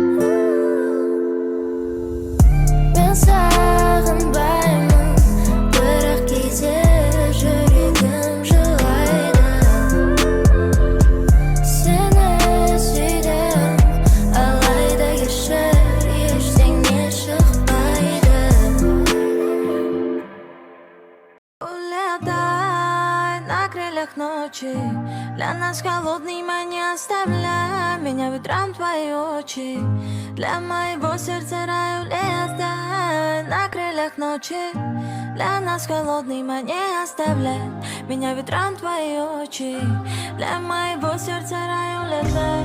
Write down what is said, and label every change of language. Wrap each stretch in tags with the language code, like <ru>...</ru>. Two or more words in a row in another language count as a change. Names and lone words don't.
<kk>мен сағынбаймын бірақ кейде жүрегім жылайды сені сүйдім алайда кешір ештеңе шықпайды</kk> <ru>Улетай на крыльях ночи Для нас холодный не оставляй Меня ветром твои очи Для моего сердца рай улетай На крыльях ночи Для нас холодный не оставляй Меня ветром твои очи Для моего сердца рай улетай</ru>